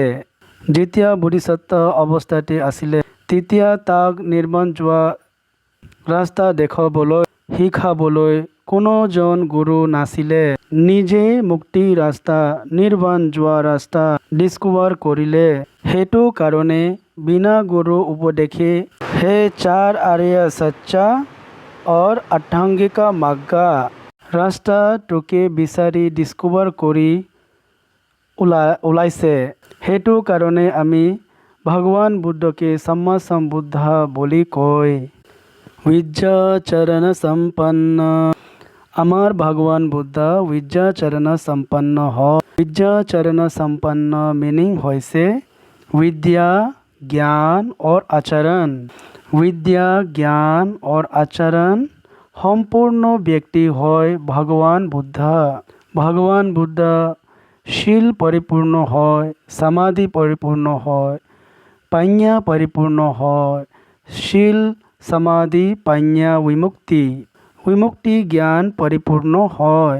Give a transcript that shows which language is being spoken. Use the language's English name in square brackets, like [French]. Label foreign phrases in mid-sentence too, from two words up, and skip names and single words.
[Assamese] যেতিয়া বোধিসত্ত্ব অৱস্থাতে আছিলে, তেতিয়া তাক নিৰ্বাণ যোৱা ৰাস্তা দেখাবলৈ, শিকাবলৈ কোনোজন গুৰু নাছিলে। নিজে মুক্তি ৰাস্তা, নিৰ্বাণ যোৱা ৰাস্তা ডিস্কভাৰ কৰিলে। সেইটো কাৰণে বিনা গুৰু উপদেশে হে চাৰ আৰ্য সত্য [Hindi] और अष्टांगिका मार्गा [Assamese] ৰাস্তাটোকে বিচাৰি ডিস্কভাৰ কৰি ওলাইছে। সেইটো কাৰণে আমি ভগৱান বুদ্ধকে [Pali] সম্মা সম্বুদ্ধ [Assamese] বুলি কয়। বিদ্যাচৰণ সম্পন্ন। আমাৰ ভগৱান বুদ্ধ বিদ্যাচৰণ সম্পন্ন হয়। বিদ্যাচৰণ সম্পন্ন মিনিং হৈছে [Hindi] विद्या, ज्ञान और आचरण। विद्या, ज्ञान और आचरण [Assamese] সম্পূৰ্ণ ব্যক্তি হয় ভগৱান বুদ্ধ। ভগৱান বুদ্ধ শীল পৰিপূৰ্ণ হয়, সমাধি পৰিপূৰ্ণ হয়, পাඤ্ঞা পৰিপূৰ্ণ হয়। শীল সমাধি পাඤ্ঞা বিমুক্তি জ্ঞান পৰিপূৰ্ণ হয়।